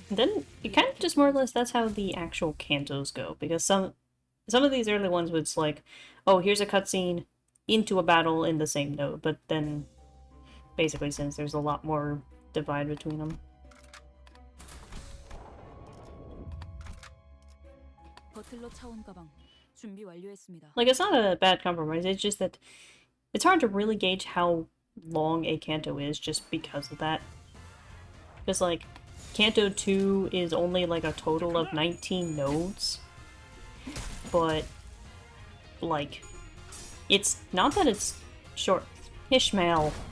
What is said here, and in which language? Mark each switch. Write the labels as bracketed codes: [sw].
[en] And then it kind of just more or less that's how the actual cantos go, because some of these early ones was like, oh, here's a cutscene into a battle in the same node, but then basically since there's a lot more divide between them. [ko] 버틀러 차원 가방 준비 완료했습니다. [en] Like, it's not a bad compromise, it's just that it's hard to really gauge how long a canto is just because of that. Because, like, Canto 2 is only, like, a total of 19 nodes. But, like, it's not that it's short. Ishmael.